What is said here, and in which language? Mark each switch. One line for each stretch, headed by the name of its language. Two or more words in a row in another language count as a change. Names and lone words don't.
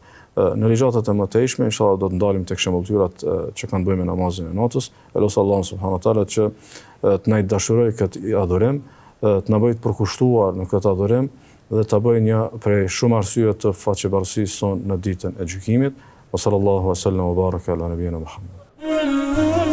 Albanian: Në ligjatat e mëtejshme, inshallah do të ndalim tek shembulltyrat që kanë bëjmë me namazin e natës. Elos
Arabic: الله سبحانه وتعالى
Albanian: që të na dashuroj këtë adhurim, të na bëjë të përkushtuar në këtë adhurim dhe ta bëjë një prej shumë arsyeve të faqebarësisë son në ditën e gjykimit.
Arabic: وصلى الله وسلم وبارك على نبينا محمد.